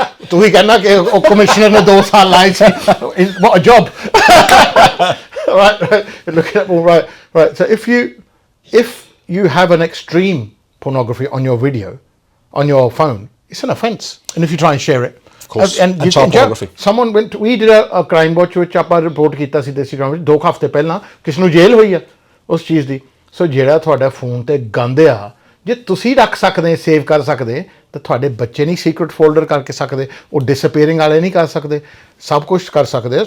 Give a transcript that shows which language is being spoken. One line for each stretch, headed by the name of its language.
Punjabi: ਤੁਸੀਂ ਕਹਿੰਦਾ ਕਿ ਉਹ ਕਮਿਸ਼ਨਰ ਨੇ 2 ਸਾਲ ਲਾਏ ਸੀ,
English: what a job। right, look at all right so if you have an extreme pornography on your video on your phone, it's an offence, and if you try and share it, of course, and child pornography। Someone we did a crime watch
Punjabi: ਵਿੱਚ ਆਪਾਂ report ਕੀਤਾ ਸੀ ਦੇਸੀ crime ਵਿੱਚ 2 ਹਫ਼ਤੇ ਪਹਿਲਾਂ, ਕਿਸ ਨੂੰ ਜੇਲ੍ਹ ਹੋਈ ਆ ਉਸ ਚੀਜ਼ ਦੀ। ਸੋ ਜਿਹੜਾ ਤੁਹਾਡਾ ਫੋਨ ਤੇ ਗੰਦ ਆ, ਜੇ ਤੁਸੀਂ ਰੱਖ ਸਕਦੇ, ਸੇਵ ਕਰ ਸਕਦੇ, ਤਾਂ ਤੁਹਾਡੇ ਬੱਚੇ ਨਹੀਂ ਸੀਕ੍ਰੇਟ ਫੋਲਡਰ ਕਰਕੇ ਸਕਦੇ, ਉਹ ਡਿਸਅਪੀਅਰਿੰਗ ਵਾਲੇ ਨਹੀਂ ਕਰ ਸਕਦੇ, ਸਭ ਕੁਝ ਕਰ ਸਕਦੇ।